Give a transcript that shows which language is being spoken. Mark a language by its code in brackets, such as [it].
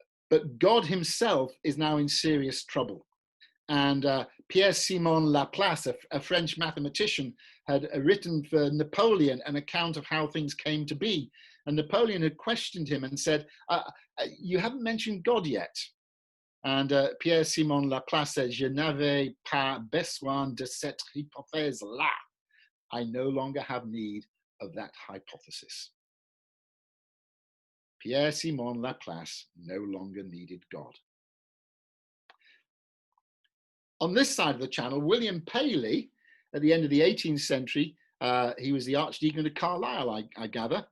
[en] But God himself is now in serious trouble. And Pierre-Simon Laplace, a French mathematician, had written for Napoleon an account of how things came to be. And Napoleon had questioned him and said, you haven't mentioned God yet. And Pierre-Simon Laplace said, [fr] Je n'avais pas besoin de cette hypothèse-là. [en] I no longer have need of that hypothesis. Pierre-Simon Laplace no longer needed God. On this side of the channel, William Paley, at the end of the 18th century, he was the Archdeacon of Carlisle, I gather.